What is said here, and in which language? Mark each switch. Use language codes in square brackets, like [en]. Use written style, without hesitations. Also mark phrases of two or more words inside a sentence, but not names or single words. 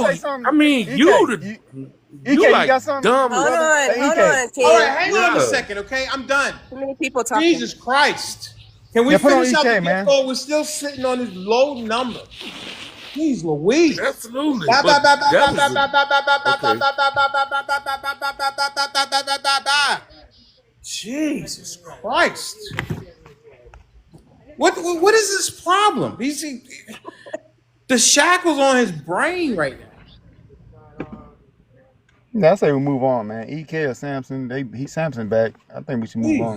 [en] say I something? mean EK, you EK, you like got something, dumb. Hold brother? on, Hey, hold EK. on, All right, King. hang on a Yeah. second, okay? I'm done. Too many people talking. Jesus Christ. Can we Yeah, put on finish out the EK, gift man. goal? We're still sitting on this low number. Jeez Louise. Absolutely. Ba, But ba, ba, ba, that ba, was ba, a ba, ba, ba, ba, ba, okay. ba, ba, ba, ba, ba, ba, ba, ba, ba, ba, ba, ba, ba, ba, ba. Jesus Christ. What is this problem? The shackles on his brain right now. Yeah, I say we move on, man. EK or Samson, he's Samson back. I think we should move on.